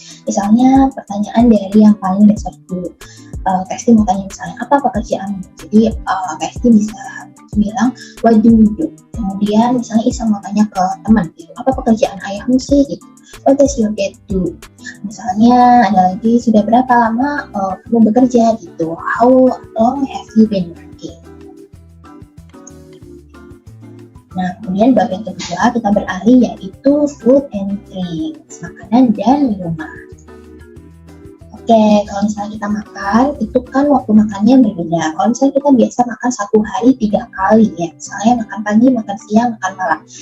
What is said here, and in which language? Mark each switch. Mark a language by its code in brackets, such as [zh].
[id] Misalnya pertanyaan dari yang paling dasar dulu. Kak Esti mau tanya misalnya, apa pekerjaanmu? Jadi Kak Esti bisa bilang, [en] what do you do? [id] Kemudian misalnya Isa mau tanya ke teman, gitu, apa pekerjaan ayahmu sih? Gitu. [en] What does your dad do? [id] Misalnya ada lagi, sudah berapa lama kamu bekerja? Gitu. [en] How long have you been working? [id] Nah, kemudian bab yang kedua kita beralih yaitu [en] food and drinks, [id] makanan dan minuman. Oke, kalau misalnya kita makan, itu kan waktu makannya berbeda. Kalau misalnya kita biasa makan 1 hari 3 kali ya, misalnya makan pagi, makan siang, makan malam.